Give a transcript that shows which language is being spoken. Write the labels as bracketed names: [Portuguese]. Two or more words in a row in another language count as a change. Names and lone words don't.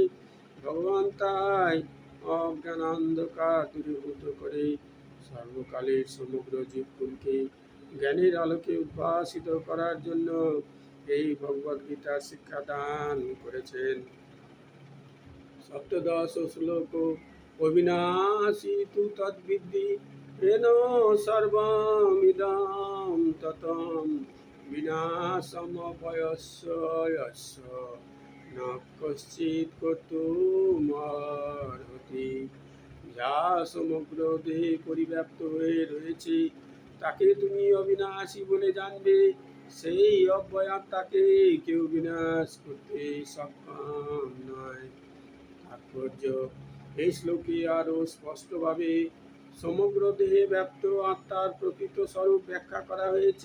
[Bangla] ভগবান তাই অজ্ঞান অন্ধকার দূরীভূত করে সর্বকালের সমগ্র জীবকুলকে জ্ঞানের আলোকে উদ্ভাসিত করার জন্য এই ভগবদ্গীতার শিক্ষা দান করেছেন। সপ্তদশ শ্লোক। [Sanskrit] অবিনাশী তু তদ্বিদ্ধি येन सर्वमिदं ततं विनाशमभयस्य यस्य न कश्चित् कर्तुमर्हति। [Bangla] যা সমগ্র দেহে পরিব্যাপ্ত হয়ে রয়েছে তাকে তুমি অবিনাশী বলে জানবে। সেই অব্যয়াত্মাকে কেউ বিনাশ করতে সক্ষম নয়। তাৎপর্য: এই শ্লোকে আরও স্পষ্টভাবে সমগ্র দেহে ব্যাপ্ত আত্মার প্রকৃত স্বরূপ ব্যাখ্যা করা হয়েছে।